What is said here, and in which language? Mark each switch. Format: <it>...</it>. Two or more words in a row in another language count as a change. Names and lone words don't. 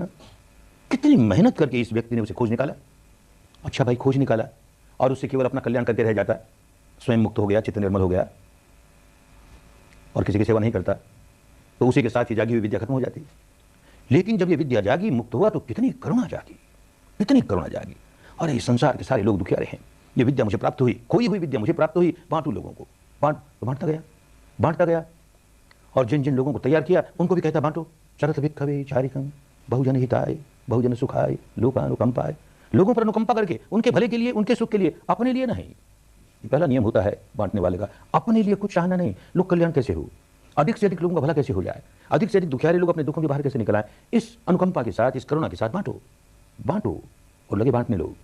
<hi>कितनी मेहनत करके इस व्यक्ति ने उसे खोज निकाला। अच्छा भाई, खोज निकाला और उससे केवल अपना कल्याण करके रह जाता, स्वयं मुक्त हो गया, चित्त निर्मल हो गया और किसी की सेवा नहीं करता, तो उसी के साथ ही जागी हुई विद्या खत्म हो जाती। लेकिन जब ये विद्या जागी, मुक्त हुआ, तो कितनी करुणा जागी, कितनी करुणा जागी। अरे इस संसार के सारे लोग दुखियारे हैं, ये विद्या मुझे प्राप्त हुई, खोई हुई विद्या मुझे प्राप्त हुई, बांटू लोगों को। बांटता गया, बांटता गया, और जिन जिन लोगों को तैयार किया उनको भी कहता बांटो।</hi> <pi>चरत भिक्खवे चारिकं बहुजन हिताय बहुजन सुखाय लोकानुकंपाय।</pi> <hi>लोगों पर अनुकंपा करके, उनके भले के लिए, उनके सुख के लिए, अपने लिए नहीं। पहला नियम होता है बांटने वाले का, अपने लिए कुछ चाहना नहीं। लोक कल्याण कैसे हो, अधिक से अधिक लोगों का भला कैसे हो जाए, अधिक से अधिक दुखियारे लोग अपने दुखों के बाहर कैसे निकल आए, इस अनुकंपा के साथ, इस करुणा के साथ बांटो, बांटो और लगे बांटने लोग।</hi>